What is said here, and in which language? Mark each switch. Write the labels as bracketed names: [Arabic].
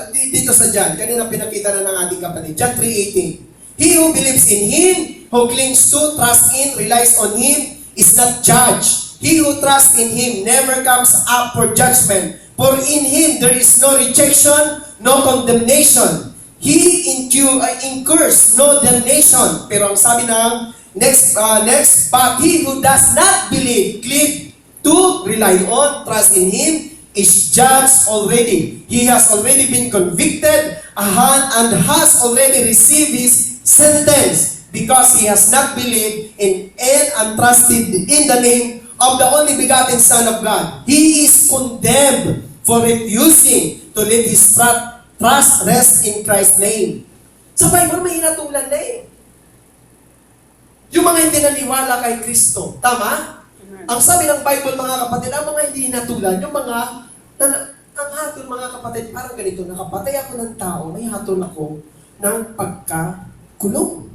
[Filipino] Dito sa John, kanina pinakita na ng ating kapatid. John 3:18. [English] He who believes in Him, who clings to, trusts in, relies on Him, is not judged. He who trusts in Him never comes up for judgment. For in Him there is no rejection, no condemnation. He incurs no damnation. [Filipino] Pero ang sabi ng [English] next, but he who does not believe, cleave to, rely on, trust in Him, is judged already. He has already been convicted and has already received his sentence because he has not believed in and trusted in the name of the only begotten Son of God. He is condemned for refusing to let his trust rest in Christ's name. [Filipino] Sa Bible may hinatulan na eh. Yung mga hindi naniwala kay Kristo. Tama? Amen. Ang sabi ng Bible, mga kapatid, ang mga hindi hinatulan, yung mga, ang hatol, mga kapatid, parang ganito, nakapatay ako ng tao, may hatol ako ng pagkakulong.